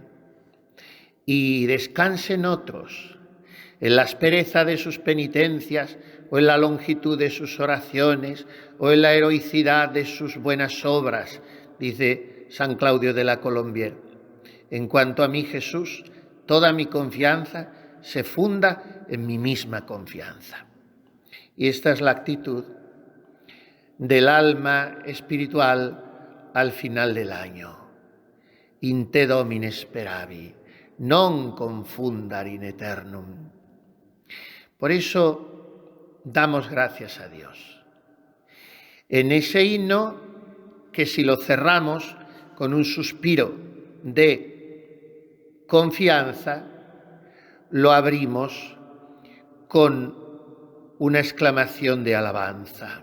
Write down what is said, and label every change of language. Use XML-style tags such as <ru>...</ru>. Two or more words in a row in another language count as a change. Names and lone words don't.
<es>Y descansen otros en la aspereza de sus penitencias, o en la longitud de sus oraciones, o en la heroicidad de sus buenas obras, dice San Claudio de la Colombière. En cuanto a mí, Jesús, toda mi confianza se funda en mi misma confianza. Y esta es la actitud del alma espiritual al final del año.</es> <la>In te Domine speravi, non confundar in eternum.</la> <es>Por eso damos gracias a Dios. En ese himno, que si lo cerramos con un suspiro de confianza, lo abrimos con una exclamación de alabanza.</es>